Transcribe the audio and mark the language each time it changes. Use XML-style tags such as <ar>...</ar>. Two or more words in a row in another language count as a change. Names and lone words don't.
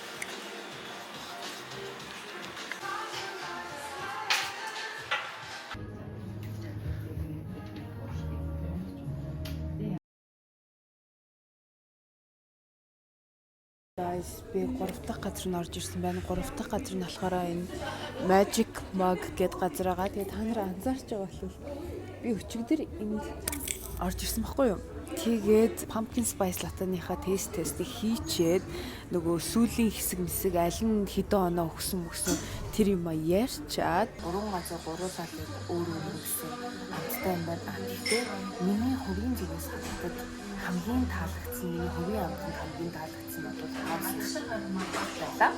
<mn>Guys, би 3 дахь газар нь орж ирсэн байна. 3 дахь газар нь болохоор энэ Magic Mug гэдэг газар байгаа. Тэгээд та нар анзаарч байгаа бол би өчигдөр энд орж ирсэн байхгүй юу? Тэгээд</mn> <en>pumpkin spice latte-</en> <mn>ныхаа тестийг хийчээд нөгөө сүүлийн хэсэг аль нь хэдэн оноо өгсөн тэр юм ярьчаад 3 газар гуруулаад өөр өгсөн. Амттай юм байна. Гэхдээ миний хувийн зүгээс хадгалаад хамгийн таалагдсан миний хувийн амтанд хамгийн таалагдсан нь бол хаус.</mn>